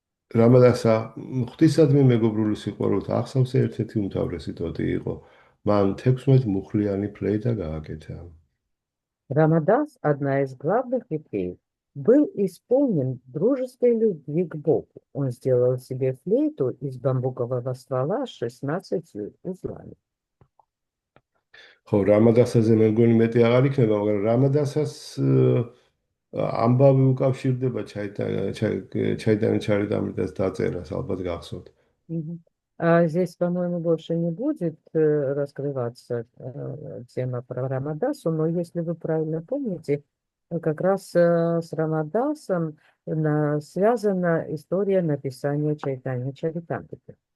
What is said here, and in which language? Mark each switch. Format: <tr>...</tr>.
<ka>რამადასა ღვთისადმი მეგობრული სიყვარულით ახსავს ერთ-ერთი უმთავრესი ტოტი იყო. მან 16 მუხლიანი ფლეიტა გააკეთა.</ka> <ru>Рамадас, одна из главных ветвей, был исполнен дружеской любви к Богу. Он сделал себе флейту из бамбукового ствола с 16 узлами.</ru> <ka>ხო, რამადასაზე მე მგონი მეტი აღარ იქნება, მაგრამ რამადასას ამბავი უკავშირდება ჩაიტანა ჩარიტამრიტას დაწერას, ალბათ გახსოვთ.</ka> <ru>Здесь, по-моему, больше не будет раскрываться тема про Рамадасу, но если вы правильно помните, как раз с Рамадасом связана история написания Чайтанья Чаритамриты.</ru>